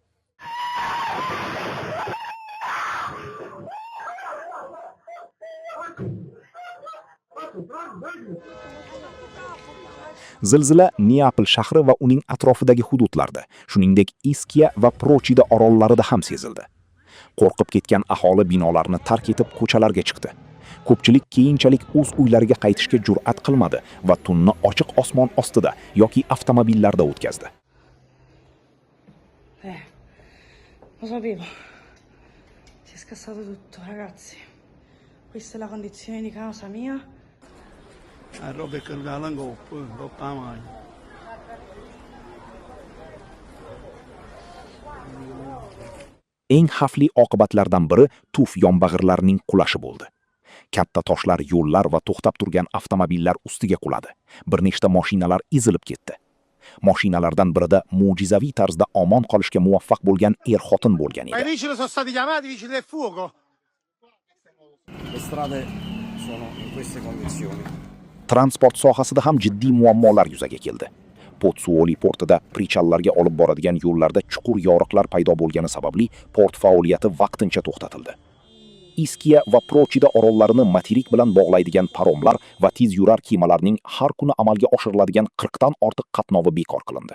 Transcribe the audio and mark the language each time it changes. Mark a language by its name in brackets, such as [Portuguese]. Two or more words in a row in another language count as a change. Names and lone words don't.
[Uzbek] Zilzila Neapol shahri va uning atrofidagi hududlarda, shuningdek Ischia va Prochida orollarida ham sezildi. Qo'rqib ketgan aholi binolarni tark etib ko'chalarga chiqdi. Ko'pchilik keyinchalik o'z uylariga qaytishga jur'at qilmadi va tunni ochiq osmon ostida yoki avtomobillarda o'tkazdi. [Italian] Lo sapevo. Si è scassato tutto, ragazzi. Questa è la condizione di casa mia. Roba è caduta all'angoppo, troppa male. [Uzbek] Eng xavfli oqibatlardan biri tuf yonbag'irlarning qulashi bo'ldi. Katta toshlar yo'llar va to'xtab turgan avtomobillar ustiga quladi. Bir nechta mashinalar ezilib ketdi. Mashinalardan birida mo'jizaviy tarzda omon qolishga muvaffaq bo'lgan er-xotin bo'lgan [Italian] Ma i [Uzbek] edi. [Italian] vigili sono stati chiamati, i vigili del fuoco. Le strade sono in queste condizioni. [Uzbek] Transport sohasida ham jiddiy muammolar yuzaga keldi. Pozzuoli portida prichallarga olib boradigan yo'llarda chuqur yoriqlar paydo bo'lgani sababli port faoliyati vaqtincha to'xtatildi. Ischia va Prochida orollarini materik bilan bog'laydigan paromlar va tez yurar kemalarning har kuni amalga oshiriladigan 40 dan ortiq qatnovi bekor qilindi.